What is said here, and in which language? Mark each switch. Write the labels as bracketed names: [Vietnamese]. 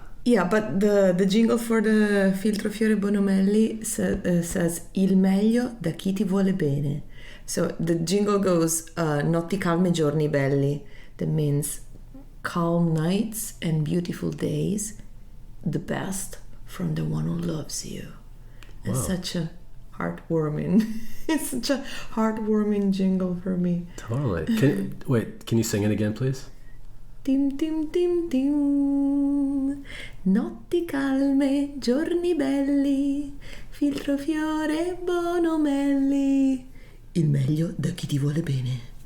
[English] Yeah, but the jingle for the Filtro Fiore Bonomelli says [Italian] Il meglio da chi ti vuole bene. [English] So the jingle goes [Italian] Notti calme giorni belli. [English] That means calm nights and beautiful days, the best from the one who loves you. Wow. It's such a heartwarming. It's such a heartwarming jingle for me. Totally. Can you sing it again, please? [Italian] Tim tim tim tim, notti calme, giorni belli, Filtro Fiore Bonomelli, il meglio da chi ti vuole bene.